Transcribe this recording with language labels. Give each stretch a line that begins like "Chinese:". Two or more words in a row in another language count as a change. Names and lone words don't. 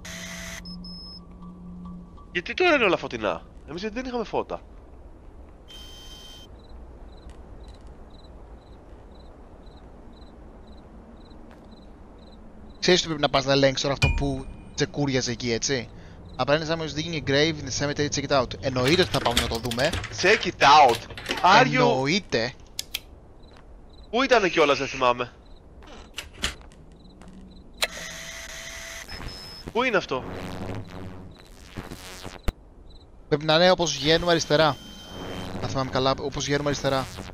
Greek: Γιατί τώρα είναι όλα φωτεινά? Εμείς γιατί δεν είχαμε φώτα? Ξέρεις ότι πρέπει να πας να ελέγξεις τώρα αυτό που τσεκούριαζε εκεί, έτσι.
English: Apparently someone is digging a grave in the cemetery, check it out.
Greek: Εννοείται ότι θα πάμε να το δούμε.
English: Check it out! Are you...
Greek: Εννοείται. Πού ήτανε κιόλας, δεν θυμάμαι. Πού είναι αυτό? Πρέπει να είναι όπως βγαίνουμε αριστερά. Αν θυμάμαι καλά, όπως βγαίνουμε αριστερά.